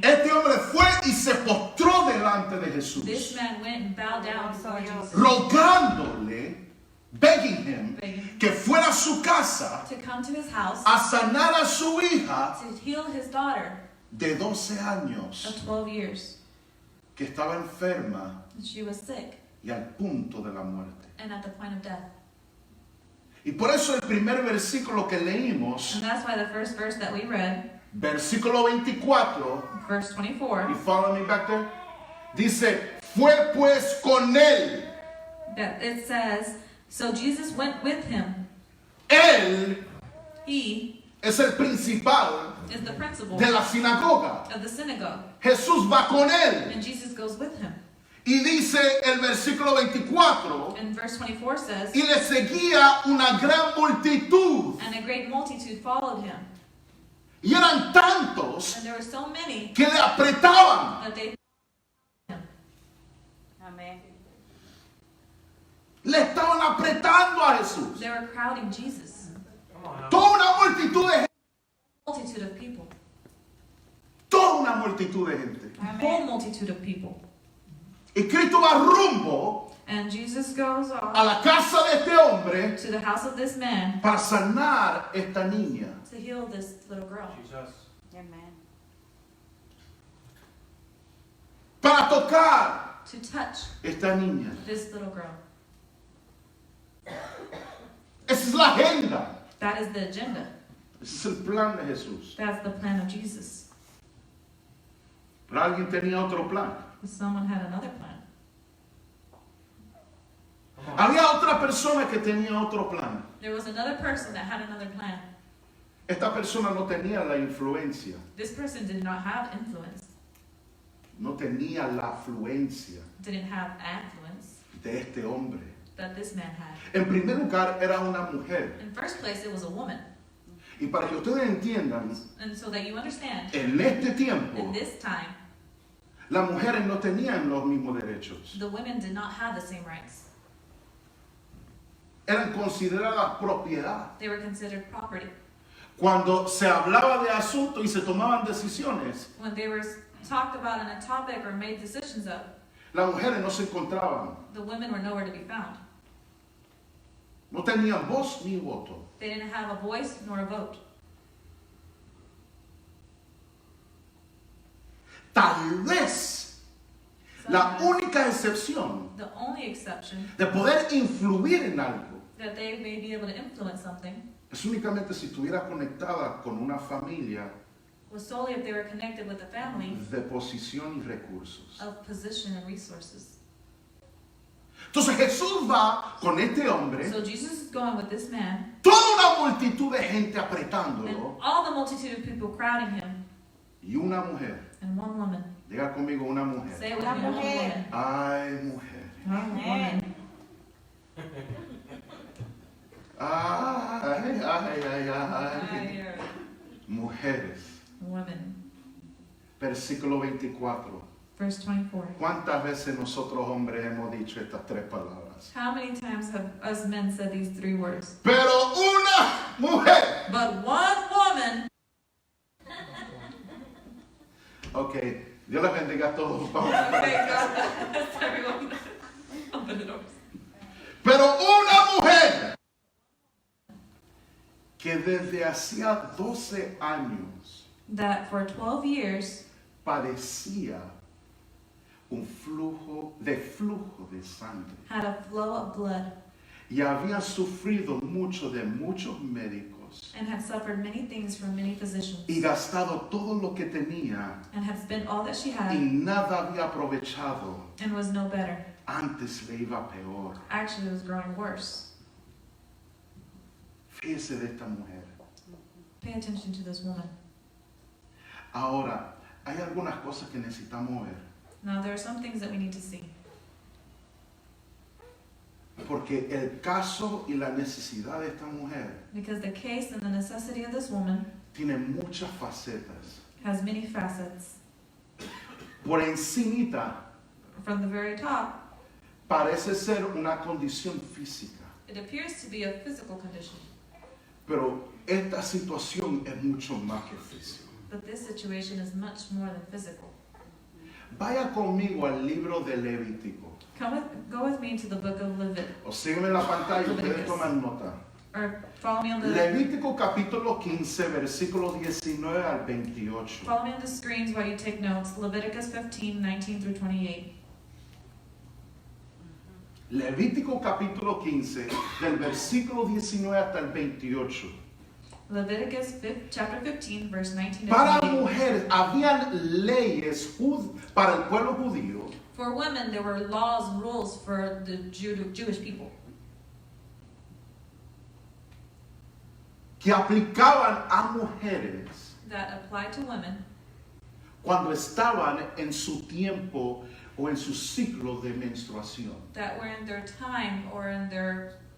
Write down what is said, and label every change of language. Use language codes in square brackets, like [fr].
[es] este hombre fue y se postró delante de [en] this [es] Jesús, [en] man went and bowed down before Jesus, [es] rogándole, [en] begging him, begging [es] que fuera a su casa [en] to come to his house [es] a sanar a su hija [en] to heal his daughter [es] de 12 [en] of [es] años [en] 12 years. [es] que estaba enferma [en] She was sick [es] y al punto de la muerte. [en] and at the point of death. [es] Y por eso el primer versículo que leímos, [en] And that's why the first verse that we read, [es] versículo 24, [en] verse 24, you follow me back there? [es] Dice, fue pues con él. [en] that it says, so Jesus went with him. [es] Él [en] He [es] es el principal [en] is the principal [es] de la sinagoga. [en] of the synagogue. [es] Jesús va con él. [en] And Jesus goes with him. [es] Y dice el versículo 24, [en] And verse 24 says, [es] y le seguía una gran multitud. [en] and a great multitude followed him. [es] Y eran tantos [en] And there were so many [es] que le apretaban. [en] that they [es] Amén. Le estaban apretando a Jesús. [en] they were crowding Jesus. [es] Toda una multitud de gente. [en] Multitude of people. [es] Toda una multitud de gente. [en] A whole multitude of people. [es] Y Cristo va rumbo [en] And Jesus goes [es] a [en] off [es] la casa de este hombre [en] to the house of this man [es] para sanar esta niña. [en] to heal this little girl. Amen. [es] Para tocar [en] To touch [es] esta niña. [en] this little girl. [es] Esa es la agenda. [en] That is the agenda. [es] Ese es el plan de Jesús. [en] That's the plan of Jesus. [es] Pero alguien tenía otro plan. [en] Someone had another plan. [es] Había otra persona que tenía otro plan. [en] There was another person that had another plan. [es] Esta persona no tenía la influencia. [en] This person did not have influence, [es] No tenía la afluencia [en] didn't have affluence [es] de este hombre. [en] that this man had. [es] En primer lugar, era una mujer. [en] In first place, it was a woman. [es] Y para que ustedes entiendan, [en] And so that you understand, [es] en este tiempo, [en] in this time, [es] las mujeres no tenían los mismos derechos. [en] the women did not have the same rights. [es] Eran consideradas propiedad. [en] They were considered property. [es] Cuando se hablaba de asuntos y se tomaban decisiones, [en] When they were talked about on a topic or made decisions of, [es] las mujeres no se encontraban. [en] the women were nowhere to be found. [es] No tenían voz ni voto. [en] They didn't have a voice nor a vote. [es] Tal vez la [en] Sometimes, [es] única excepción [en] the only exception [es] de poder influir en algo [en] that that they may be able to influence something [es] es únicamente si estuviera conectada con una familia [en] was solely if they were connected with a family [es] de posición y recursos. [en] of position and resources. [es] Entonces Jesús va con este hombre, [en] So Jesus is going with this man, [es] toda una multitud de gente [en] and [es] apretándolo, [en] all the multitude of people crowding him, [es] y una mujer. [en] and one woman. [es] Diga conmigo, una mujer. [en] Say it with [es] Una [en] me, one [es] mujer. [en] woman. [es] Ay, mujer. [en] One woman. [es] Ay, ay, ay, ay. Mujeres. [en] Women. [es] Versículo 24. [en] Verse 24. [es] ¿Cuántas veces nosotros hombres hemos dicho estas tres palabras? [en] How many times have us men said these three words? [es] Pero una mujer. [en] But one woman. [es] Ok, Dios les bendiga a todos. Vamos. [en] Okay, God. Everyone. Open the doors. [es] Pero una mujer que desde hacía 12 años [en] That for 12 years [es] padecía un flujo de sangre [en] had a flow of blood [es] y había sufrido mucho de muchos médicos [en] and had suffered many things from many physicians [es] y gastado todo lo que tenía [en] and had spent all that she [es] y [en] had [es] nada había aprovechado. [en] and was no better. [es] Antes le iba peor. [en] Actually, it was growing worse. [es] Fíjese de esta mujer. [en] Pay attention to this woman. [es] Ahora, hay algunas cosas que necesitamos ver. [en] Now, there are some things that we need to see. [es] Porque el caso y la necesidad de esta mujer [en] Because the case and the necessity of this woman [es] tiene muchas facetas. [en] has many facets. [es] Por encimita [en] From the very top, [es] parece ser una condición física, [en] it appears to be a physical condition. [es] pero esta situación es mucho más que físico. [en] But this situation is much more than physical. [es] Vaya conmigo al libro de Levítico. [en] Go with me to the book of Leviticus. [es] O sígueme en la pantalla, ustedes Levíticos. toman nota. [en] Or follow me on the [es] Levítico capítulo 15, versículo 19 al 28. [en] follow me on the screens while you take notes. Leviticus 15, 19 through 28. [es] Levítico capítulo 15, del versículo 19 hasta el 28. [en] Leviticus chapter 15, verse 19 to [es] Para [en] 28. [es] mujeres habían leyes para el pueblo judío [en] For women, there were laws and rules for the Jewish people [es] que aplicaban a mujeres [en] that applied to women [es] cuando estaban en su tiempo o en su ciclo de menstruación. [en] that were in their time or in their